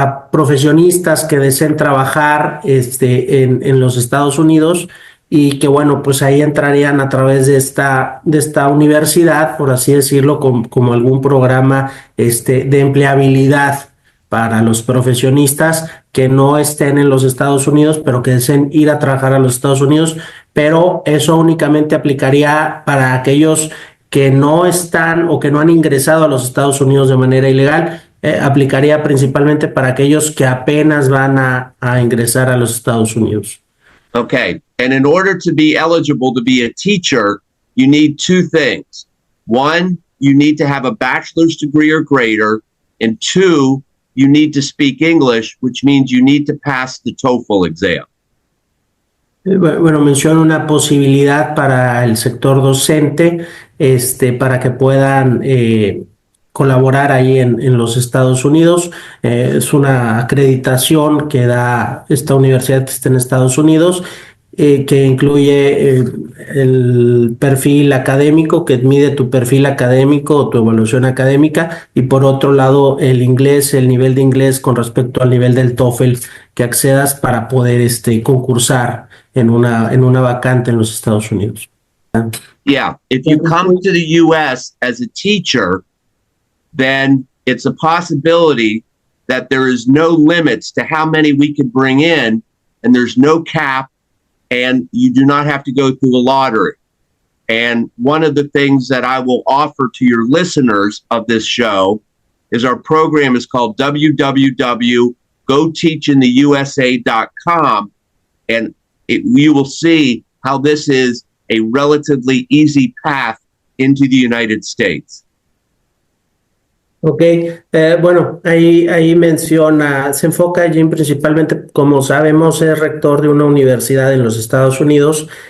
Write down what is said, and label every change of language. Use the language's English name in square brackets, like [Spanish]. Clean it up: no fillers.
[Spanish] profesionistas que deseen trabajar en los Estados Unidos, y que bueno, pues ahí entrarían a través de esta universidad, por así decirlo, como algún programa de empleabilidad para los profesionistas que no estén en los Estados Unidos, pero que deseen ir a trabajar a los Estados Unidos. Pero eso únicamente aplicaría para aquellos que no están o que no han ingresado a los Estados Unidos de manera ilegal. Aplicaría principalmente para aquellos que apenas van a ingresar a los Estados Unidos. [English] Okay, and in order to be eligible to be a teacher, you need two things. One, you need to have a bachelor's degree or greater, and two, you need to speak English, which means you need to pass the TOEFL exam. [Spanish] Bueno, menciona una posibilidad para el sector docente, para que puedan colaborar ahí en los Estados Unidos. Es una acreditación que da esta universidad que está en Estados Unidos, que incluye el perfil académico, que mide tu perfil académico o tu evaluación académica, y por otro lado el inglés, el nivel de inglés con respecto al nivel del TOEFL que accedas para poder concursar en una vacante en los Estados Unidos. [English] Yeah, if you come to the U.S. as a teacher, then it's a possibility that there is no limits to how many we can bring in, and there's no cap, and you do not have to go through a lottery. And one of the things that I will offer to your listeners of this show is our program is called www.goteachintheusa.com, and you will see how this is a relatively easy path into the United States. [Spanish] Ok, bueno, ahí menciona, se enfoca Jim principalmente, como sabemos, es rector de una universidad en los Estados Unidos.